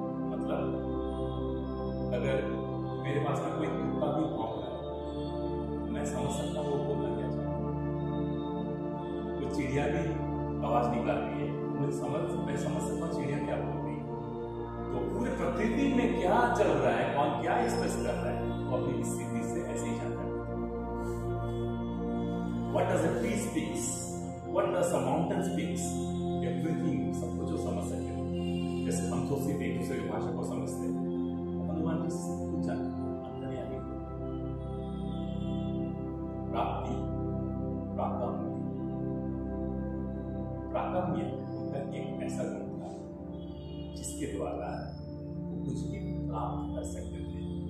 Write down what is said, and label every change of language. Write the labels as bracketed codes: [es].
[hi] मतलब अगर मेरे पास में कोई कुत्ता भी भौंक रहा है, मैं समझ सकता हूँ वो बोलना क्या चाहता है। कोई चिड़िया भी आवाज निकाल रही है, मैं समझ सकता हूँ चिड़िया क्या बोल रही है। तो पूरे प्रकृति में क्या चल रहा है, कौन क्या एक्सप्रेस कर रहा है, वो अपनी इस सिद्धि से ऐसे ही जानता है। [en] What does a tree speaks? What does a mountain speaks? Everything, [hi] सब कुछ जो समझ सकते हैं। जैसे हम तो सिर्फ एक दूसरे की भाषा को समझते हैं, हनुमान जी कुछ अंतर्यामी प्राप्ति प्राकाम्य उनका एक ऐसा गुण था जिसके द्वारा वो कुछ भी प्राप्त कर सकते थे।